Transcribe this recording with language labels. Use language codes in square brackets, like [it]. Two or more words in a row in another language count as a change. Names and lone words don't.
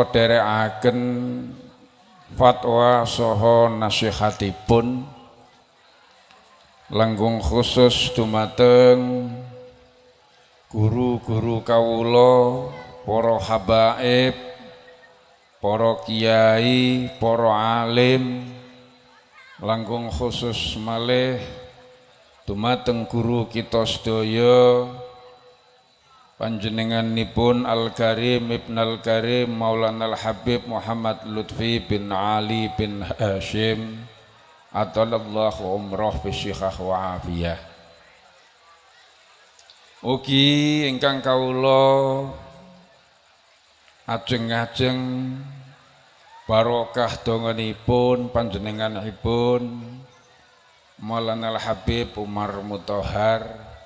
[jv] dherekaken fatwa saha nasihatipun langkung khusus dumateng guru-guru kawula, para habaib, para kiai, para alim, langkung khusus malih dumateng guru kita sedaya panjenenganipun Al-Karim Ibn Al-Karim Maulana Al-Habib Muhammad Lutfi bin Ali bin Hashim [ar] atalallahu umroh bisyikah wa afiyah. [jv] Ugi ingkang kawula ajeng-ajeng barokah donganipun panjenenganipun Maulana Al-Habib Umar Mutahar